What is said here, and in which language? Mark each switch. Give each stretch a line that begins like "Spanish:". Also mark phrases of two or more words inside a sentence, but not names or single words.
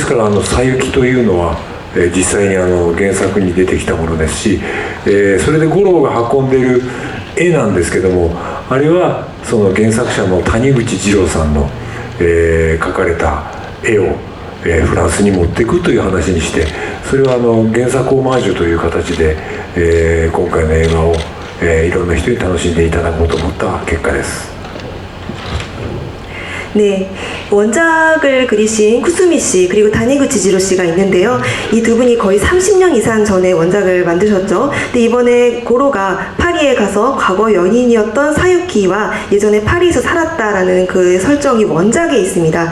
Japanese: からさゆきというのは、実際に原作に出てきたものですし、それで五郎が運んでいる絵なんですけども、あれはその原作者の谷口二郎さんの、描かれた絵を、フランスに持っていくという話にして、それは原作オマージュという形で、今回の映画を、いろんな人に楽しんでいただこうと思った結果です。
Korean: 네, 원작을 그리신 쿠스미 씨 그리고 다니구치 지로 씨가 있는데요. 이 두 분이 거의 30년 이상 전에 원작을 만드셨죠. 근데 이번에 고로가 파리에 가서 과거 연인이었던 사유키와 예전에 파리에서 살았다라는 그 설정이 원작에 있습니다.